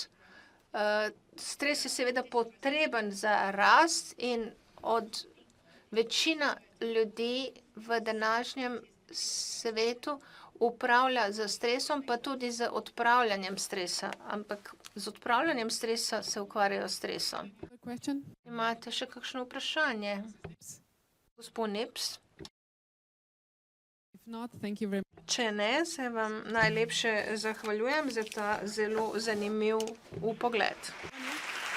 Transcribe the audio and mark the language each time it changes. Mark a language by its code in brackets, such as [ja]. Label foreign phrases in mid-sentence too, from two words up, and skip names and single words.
[sl] Stres je seveda potreben za rast in od večina ljudi v današnjem svetu upravlja z stresom, pa tudi z odpravljanjem stresa. Ampak z odpravljanjem stresa se ukvarjajo s stresom. [en] Question? [sl] Imate še kakšno vprašanje? Gospod Nips? [en] If not, thank you very much. [sl] Če ne, se vam najlepše zahvaljujem za ta zelo zanimiv vpogled.